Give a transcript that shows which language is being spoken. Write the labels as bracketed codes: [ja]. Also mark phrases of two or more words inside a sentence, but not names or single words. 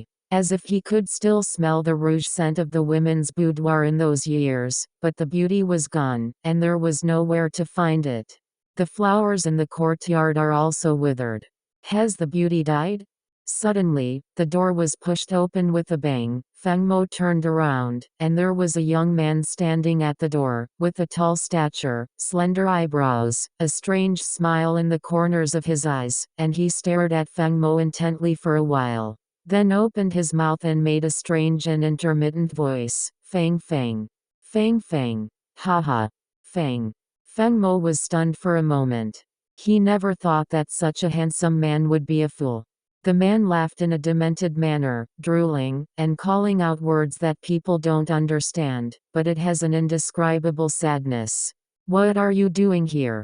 [en] As if he could still smell the rouge scent of the women's boudoir in those years, but the beauty was gone, and there was nowhere to find it. The flowers in the courtyard are also withered. Has the beauty died? Suddenly, the door was pushed open with a bang. Feng Mo turned around, and there was a young man standing at the door, with a tall stature, slender eyebrows, a strange smile in the corners of his eyes, and he stared at Feng Mo intently for a while. Then opened his mouth and made a strange and intermittent voice. Fang Fang. Fang Fang. Ha ha. Fang. Feng Mo was stunned for a moment. He never thought that such a handsome man would be a fool. The man laughed in a demented manner, drooling, and calling out words that people don't understand, but it has an indescribable sadness. What are you doing here?